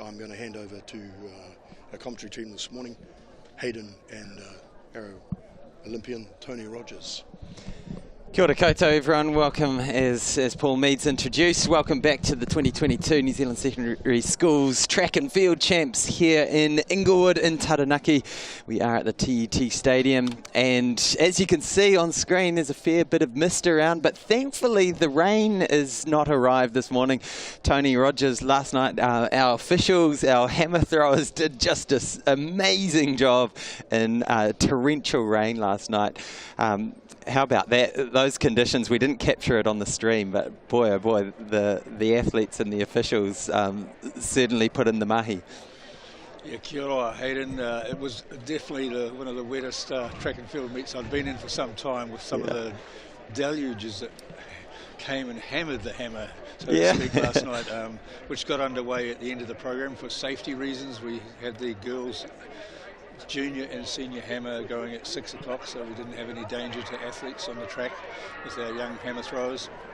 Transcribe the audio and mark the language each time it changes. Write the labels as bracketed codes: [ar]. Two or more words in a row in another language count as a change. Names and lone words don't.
[en] I'm going to hand over to our commentary team this morning, Hayden and our Olympian Tony Rogers. [mi] Kia ora koutou [en] everyone, welcome as Paul Meads introduced. Welcome back to the 2022 New Zealand Secondary Schools Track and Field Champs here in Inglewood in Taranaki. We are at the TET Stadium and as you can see on screen there's a fair bit of mist around, but thankfully the rain has not arrived this morning. Tony Rogers last night, our officials, our hammer throwers did just an amazing job in torrential rain last night. How about that? Those conditions, we didn't capture it on the stream, but boy, oh boy, the athletes and the officials certainly put in the mahi. Yeah, [mi] kia ora, [en] Hayden. It was definitely one of the wettest track and field meets I've been in for some time, with some of the deluges that came and hammered the hammer, so to speak, last night, which got underway at the end of the program for safety reasons. We had the girls' junior and senior hammer going at 6 o'clock, so we didn't have any danger to athletes on the track with our young hammer throwers.